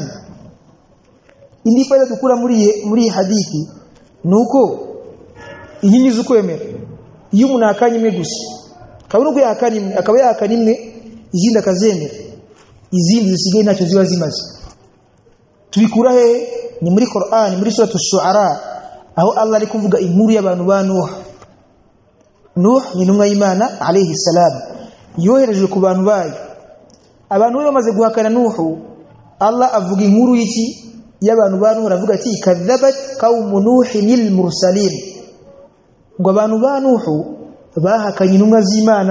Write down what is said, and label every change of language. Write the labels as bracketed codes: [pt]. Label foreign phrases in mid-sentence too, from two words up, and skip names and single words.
[rw] Indi faida tukura muri hadithi nuko inkingi z'ukwemera iyo umuntu akanyimwe gusa kabone uko yakanyimwe akaba yakanyimwe izindi akazemera izindi zisigaye ntacyo ziba zimaze. Tubikura he ni muri Qur'an muri surah ash-Shu'ara aho Allah ari kuvuga inkuru y'abantu ba Nuh ni intumwa y'Imana [ar] عليه السلام [rw] yoherejwe ku bantu bayo. Abantu bamaze guhakana Nuhu Allah avuga inkuru y'iki y'abantu ba Nuh aravuga ati [ar] كذبت قوم نوح المرسلين [rw] ngo abantu ba Nuhu bahakanye intumwa z'Imana.